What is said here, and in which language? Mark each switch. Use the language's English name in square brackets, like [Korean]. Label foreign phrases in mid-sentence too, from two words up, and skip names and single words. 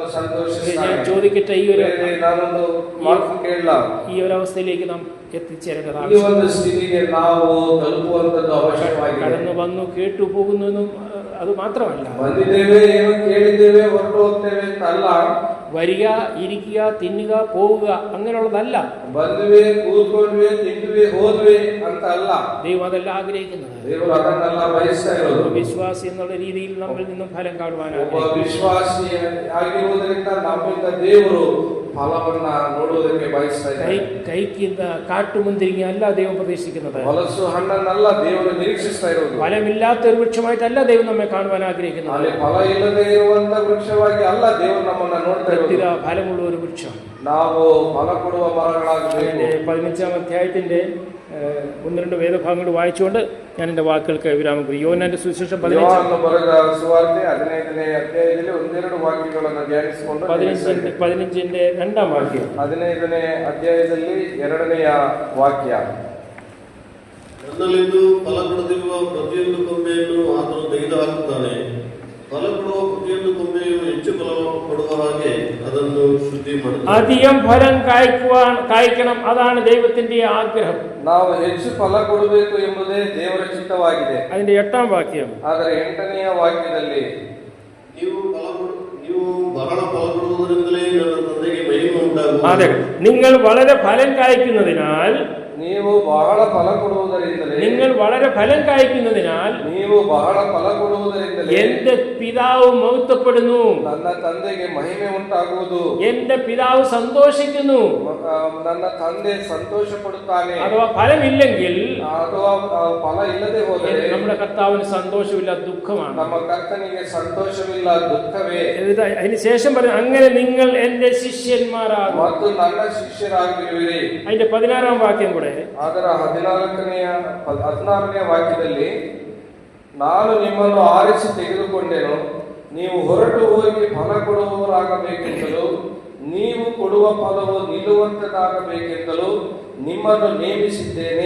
[Malayalam] ഞാൻ [Kannada] ಸಂತೋಷಿಸುತ್ತಾನೆ. [Malayalam] ചോദിക്കട്ടെ, [Kannada] ನಾನೊಂದು ಮಾತು ಕೇಳಲ್ಲ. [Malayalam] ഈ ഒരു അവസ്ഥയിലേക്ക് നാം എത്തിച്ചേരേണ്ടതാണ്. [Kannada] ಈ ಒಂದು ಸ್ಥಿತಿಗೆ ನಾವು ತಲುಪುವಂತದ್ದು ಅವಶ್ಯವಾಗಿದೆ. [Malayalam] കടന്നു വന്നു കേട്ടു പോകുന്നു അത് മാത്രമല്ല, [Kannada] ಬಂದಿದ್ದೇವೆ, ಏನು ಕೇಳಿದ್ದೇವೆ, ಹೊರಟು ಹೋಗ್ತೇವೆ ಅಂತ ಅಲ್ಲ. [Malayalam] വരിക, ഇരിക്കുക, തിന്നുക, പോവുക അങ്ങനെയുള്ളതല്ല. [Kannada] ಬಂದ್ವಿ, ಕೂತ್ಕೊಂಡ್ವಿ, ತಿಂದ್ವಿ, ಹೋದ್ವಿ ಅಂತ ಅಲ್ಲ. [Malayalam] ദൈവം അതല്ല ആഗ്രഹിക്കുന്നത്. [Kannada] ದೇವರು ಅದನ್ನೆಲ್ಲ ಬಯಸ್ತಾ ಇರೋದು. [Malayalam] വിശ്വാസി എന്നുള്ള രീതിയിൽ നമ്മിൽ നിന്നും ഫലം കാണുവാനാണ്. [Kannada] ಒಬ್ಬ ವಿಶ್ವಾಸಿ ಆಗಿರುವುದರಿಂದ ನಮ್ಮಿಂದ ದೇವರು ಫಲವನ್ನ ನೋಡುವುದಕ್ಕೆ ಬಯಸ್ತಾ ಇದ್ದಾರೆ. [Malayalam] കൈക്കുന്ന കാട്ടുമുന്തിരിങ്ങ അല്ല ദൈവം പ്രതീക്ഷിക്കുന്നത്. [Kannada] ಹೊಲಸು ಹಣ್ಣನ್ನಲ್ಲ ದೇವರು ನಿರೀಕ್ಷಿಸ್ತಾ ಇರೋದು. [Malayalam] ഫലമില്ലാത്ത ഒരു വൃക്ഷമായിട്ടല്ല ദൈവം നമ്മെ കാണുവാൻ ആഗ്രഹിക്കുന്നത്. [Kannada] ಅಲ್ಲಿ ಫಲ ಇಲ್ಲದೆ ಇರುವಂತ ವೃಕ್ಷವಾಗಿ ಅಲ್ಲ ದೇವರು ನಮ್ಮನ್ನ ನೋಡ್ತಾ ಇರೋದು. [Malayalam] ഫലമുള്ള ഒരു വൃക്ഷം. [Kannada] ನಾವು ഫല ಕೊಡುವ ಮರಗಳಾಗಬೇಕು. [Malayalam] 15-ാം അധ്യായത്തിന്റെ 1-2 വേദഭാഗങ്ങൾ വായിച്ചുകൊണ്ട് ഞാൻ എൻ്റെ വാക്കുകൾക്ക് വിരാമം കുറിക്കും. യോഹന്നാന്റെ സുവിശേഷം 15 [Kannada] ಬರೆದ ಸುವಾರ್ತೆ 15ನೇ ಅಧ್ಯಾಯದಲ್ಲಿ 1-2 ವಾಕ್ಯಗಳನ್ನು ಧ್ಯಾನಿಸಿಕೊಂಡು [Malayalam] 15ന്റെ 2ാം വാക്യം. [Kannada] 15ನೇ ಅಧ್ಯಾಯದಲ್ಲಿ 2ನೇ ವಾಕ್ಯ. ನನ್ನಲ್ಲಿದ್ದು ಫಲ ಕೊಡದಿರುವ ಪ್ರತಿಯೊಂದು ಕೊಂಬೆಯನ್ನು ಆತನು ತೆಗೆದುಹಾಕುತ್ತಾನೆ. ಫಲ ಕೊಡುವ ಪ್ರತಿಯೊಂದು ಕೊಂಬೆಯು ಹೆಚ್ಚು ಫಲ ಕೊಡುವ ಹಾಗೆ ಅದನ್ನು ಶುದ್ಧಿ ಮಾಡುತ್ತಾನೆ. [Malayalam] അധികം ഫലം കായ്ക്കണം, അതാണ് ദൈവത്തിന്റെ ആഗ്രഹം. [Kannada] ನಾವು ಹೆಚ್ಚು ಫಲ ಕೊಡಬೇಕು ಎಂಬುದೇ ದೇವರ ಚಿತ್ತವಾಗಿದೆ. [Malayalam] അതിന്റെ 8ാം വാക്യം. [Kannada] ಆದರೆ 8ನೇ ವಾಕ್ಯದಲ್ಲಿ ನೀವು ಬಹಳ ಫಲ ಕೊಡುವುದರಿಂದಲೇ ನನ್ನ ತಂದೆಗೆ ಮಹಿಮೆ ಉಂಟಾಗುವುದು. [Malayalam] അതെ, നിങ്ങൾ വളരെ ഫലം കായ്ക്കുന്നതിനാൽ [Kannada] ನೀವು ಬಹಳ ಫಲ ಕೊಡುವುದರಿಂದಲೇ [Malayalam] നിങ്ങൾ വളരെ ഫലം കായ്ക്കുന്നതിനാൽ [Kannada] ನೀವು ಬಹಳ ಫಲ ಕೊಡುವುದರಿಂದಲೇ [Malayalam] എന്റെ പിതാവ് മഹത്വപ്പെടുന്നു, [Kannada] ನನ್ನ ತಂದೆಗೆ ಮಹಿಮೆ ಉಂಟಾಗುವುದು, [Malayalam] എന്റെ പിതാവ് സന്തോഷിക്കുന്നു. [Kannada] ನನ್ನ ತಂದೆ ಸಂತೋಷ ಪಡುತ್ತಾನೆ. [Malayalam] അഥവാ ഫലമില്ലെങ്കിൽ [Kannada] ಅಥವಾ ಫಲ ಇಲ್ಲದೆ ಹೋದರೆ [Malayalam] നമ്മുടെ കർത്താവിന് സന്തോഷമില്ല, ദുഃഖമാണ്. [Kannada] ನಮ್ಮ ಕರ್ತನಿಗೆ ಸಂತೋಷವಿಲ್ಲ, ದುಃಖವೇ. [Malayalam] അതിന് ശേഷം പറഞ്ഞു, അങ്ങനെ നിങ്ങൾ എന്റെ ശിഷ്യന്മാരാകും. [Kannada] ಮತ್ತು ನನ್ನ ಶಿಷ್ಯರಾಗಿರುವಿರಿ. [Malayalam] അതിന്റെ 16ാം വാക്യം കൂടെ, [Kannada] ಅದರ 16ನೇ ವಾಕ್ಯದಲ್ಲಿ, ನಾನು ನಿಮ್ಮನ್ನು ಆರಿಸಿ ತೆಗೆದುಕೊಂಡೆನು, ನೀವು ಹೊರಟು ಹೋಗಿ ಫಲ ಕೊಡುವವರಾಗಬೇಕೆಂತಲೂ ನೀವು ಕೊಡುವ ಫಲವು ನಿಲ್ಲುವಂತದಾಗಬೇಕೆಂತಲೂ ನಿಮ್ಮನ್ನು ನೇಮಿಸಿದ್ದೇನೆ.